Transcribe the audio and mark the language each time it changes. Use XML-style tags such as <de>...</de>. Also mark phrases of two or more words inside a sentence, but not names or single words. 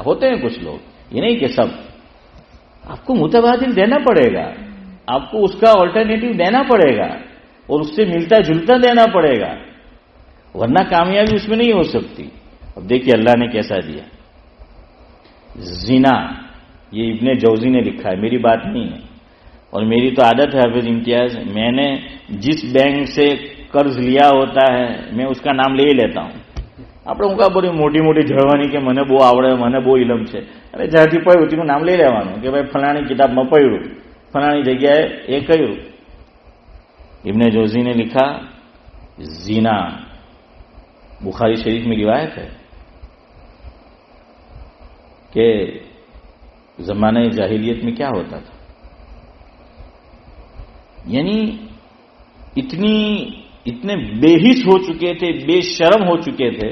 <ur>ہوتے ہیں کچھ لوگ، یہ نہیں کہ سب. آپ کو متبادل دینا پڑے گا، آپ کو اس کا آلٹرنیٹو دینا پڑے گا، اور اس سے ملتا جلتا دینا پڑے گا، ورنہ کامیابی اس میں نہیں ہو سکتی. اب دیکھیے اللہ نے کیسا دیا. زنا، یہ ابن جوزی نے لکھا ہے، میری بات نہیں ہے. اور میری تو عادت ہے حافظ امتیاز، میں نے جس بینک سے قرض لیا ہوتا ہے میں اس کا نام لے ہی لیتا ہوں.</ur> <gu>આપણે હું કા બધી મોટી મોટી જળવાની કે મને બહુ આવડે, મને બહુ ઇલમ છે, અરે જ્યાંથી પડ્યું તેનું નામ લઈ લેવાનું કે ભાઈ ફલાણી કિતાબમાં પડ્યું, ફલાણી જગ્યાએ એ કહ્યું.</gu> <ur>ابن جوزی نے لکھا زنا، بخاری شریف میں روایت ہے کہ زمانۂ جاہلیت میں کیا ہوتا تھا، یعنی اتنے بے حس ہو چکے تھے، بے شرم ہو چکے تھے.</ur>